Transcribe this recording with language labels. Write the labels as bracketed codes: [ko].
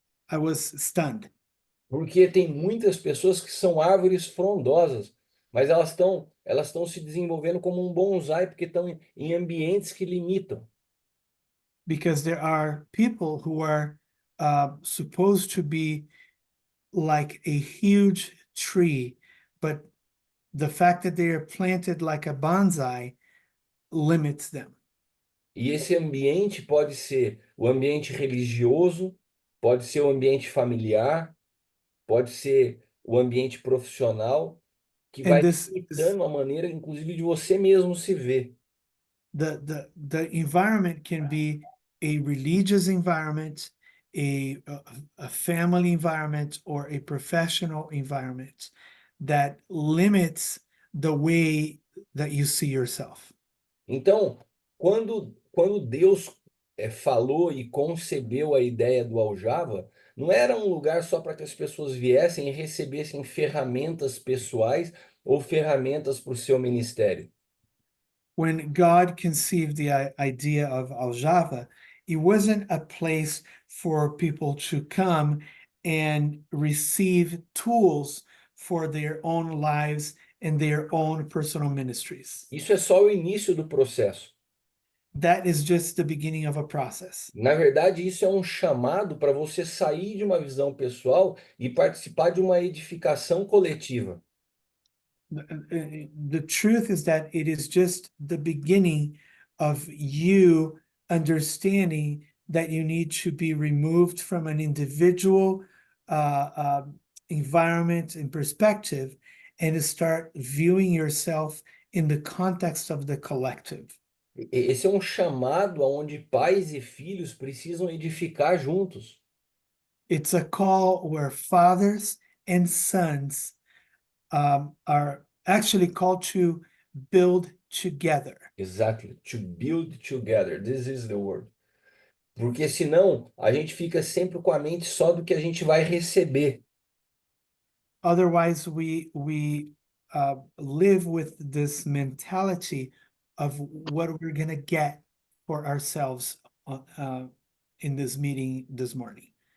[en] I was stunned [pt] Porque tem muitas pessoas que são árvores frondosas, mas elas estão se desenvolvendo como um bonsai porque estão em ambientes que limitam. [en] because there are people who are supposed to be like a huge tree, but the fact that they are planted like a bonsai limits them. [pt] E esse ambiente pode ser o ambiente religioso, pode ser o ambiente familiar, pode ser o ambiente profissional, que [en] And [pt] vai [en] this is [pt] limitando a maneira, inclusive, de você mesmo se ver. [en] the environment can be a religious environment, a family environment, or a professional environment that limits the way that you see yourself. [pt] Então, quando Deus falou e concebeu a ideia do Aljava, não era um lugar só para que as pessoas viessem e recebessem ferramentas pessoais ou ferramentas para o seu ministério. [en] When God conceived the idea of Aljava, it wasn't a place for people to come and receive tools for their own lives and their own personal ministries. [pt] Isso é só o início do processo. [en] That is just the beginning of a process. [pt] Na verdade, isso é um chamado para você sair de uma visão pessoal e participar de uma edificação coletiva. [en] The truth is that it is just the beginning of you understanding that you need to be removed from an individual environment and perspective and to start viewing yourself in the context of the collective. [pt] Esse é um chamado aonde pais e filhos precisam edificar juntos. [en] It's a call where fathers and sons are actually called to build together. Exactly, to build together. This is the word. [pt] Porque senão a gente fica sempre com a mente só do que a gente vai receber. [en] Otherwise, we live with this mentality of what we're going to get for ourselves in this meeting this morning.